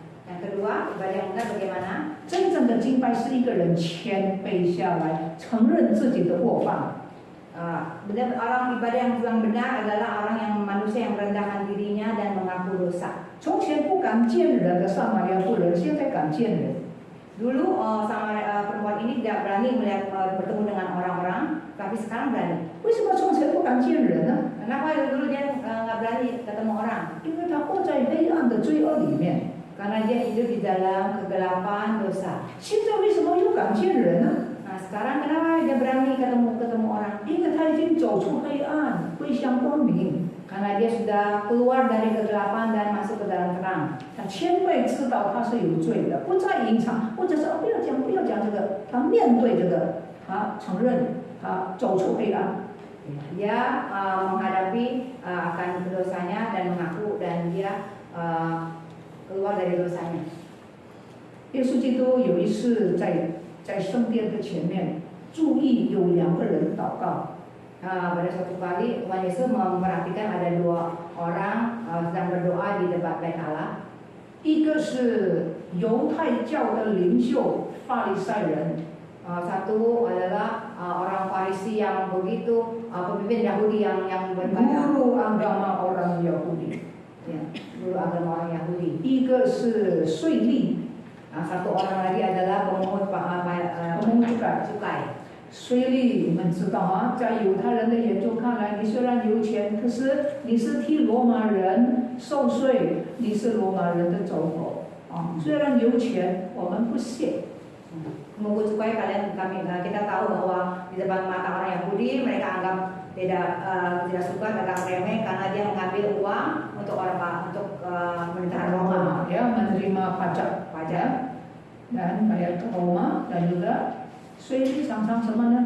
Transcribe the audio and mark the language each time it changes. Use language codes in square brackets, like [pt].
[id] Yang kedua, ibadah yang benar bagaimana? [zh] 真正的敬拜是一个人谦卑下来，承认自己的过犯。 [id] Benar, orang ibadah yang benar adalah orang yang manusia yang merendahkan dirinya dan mengaku dosa. [zh] 从前不敢见人的撒玛利亚妇人，现在敢见人。 [id] Dulu perempuan ini tidak berani melihat bertemu dengan orang-orang, tapi sekarang berani. [zh] 为什么从前不敢见人呢？ [id] Kenapa dulu dia nggak berani ketemu orang? [zh] 因为他活在黑暗的罪恶里面。 [id] Karena dia hidup di dalam kegelapan dosa. [zh] 现在为什么又敢见人呢？ [id] Nah, sekarang kenapa dia berani ketemu orang? [zh] 因为他已经走出黑暗，归向光明。 [id] Karena dia sudah keluar dari kegelapan dan masuk ke dalam terang. [zh] 他谦卑知道他是有罪的，不再隐藏，或者是不要讲这个，他面对这个，他承认他走出黑暗。 [id] Dia menghadapi akan dosanya dan mengaku dan dia keluar dari dosanya. [zh] 耶稣基督有一次在圣殿的前面，注意有2个人祷告。 [id] Pada suatu kali Tuhan Yesus memperhatikan ada 2 orang sedang berdoa di depan bait Allah. [zh] 一个是犹太教的领袖法利赛人， [id] Satu adalah orang Farisi yang begitu pemimpin Yahudi yang berbeda. guru agama orang Yahudi。 Ya, guru agama orang Yahudi. [zh] 一个是税吏， [id] Satu orang lagi adalah pemungut cukai. [zh] 税吏，你们知道啊，在犹太人的眼中看来，你虽然有钱，可是你是替罗马人受税，你是罗马人的走狗啊。虽然有钱，我们不屑。 [id] Pemungut cukai kita tahu bahwa di depan mata orang Yahudi mereka anggap tidak suka, anggap remeh karena dia mengambil uang untuk pemerintahan Roma. Ya, menerima pajak dan bayar ke Roma dan juga [zh] 税吏常常什么呢？